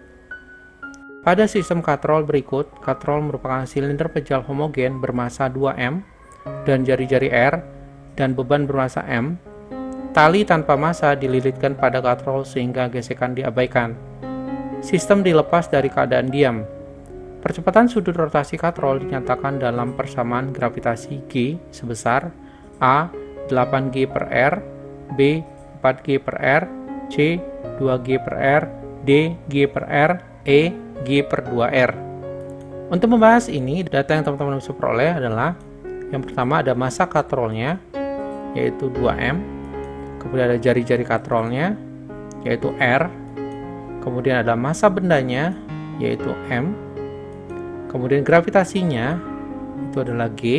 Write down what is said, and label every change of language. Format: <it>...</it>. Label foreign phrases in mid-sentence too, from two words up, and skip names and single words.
<id>Pada sistem katrol berikut, katrol merupakan silinder pejal homogen bermassa 2M dan jari-jari R dan beban bermassa M. Tali tanpa massa dililitkan pada katrol sehingga gesekan diabaikan. Sistem dilepas dari keadaan diam. Percepatan sudut rotasi katrol dinyatakan dalam persamaan gravitasi G sebesar A 8G per R, B 4G per R, C 2G per R, D G per R, E G per 2R. Untuk membahas ini, data yang teman-teman bisa peroleh adalah yang pertama ada massa katrolnya yaitu 2M, kemudian ada jari-jari katrolnya yaitu R, kemudian ada massa bendanya yaitu M, kemudian gravitasinya itu adalah G.</id>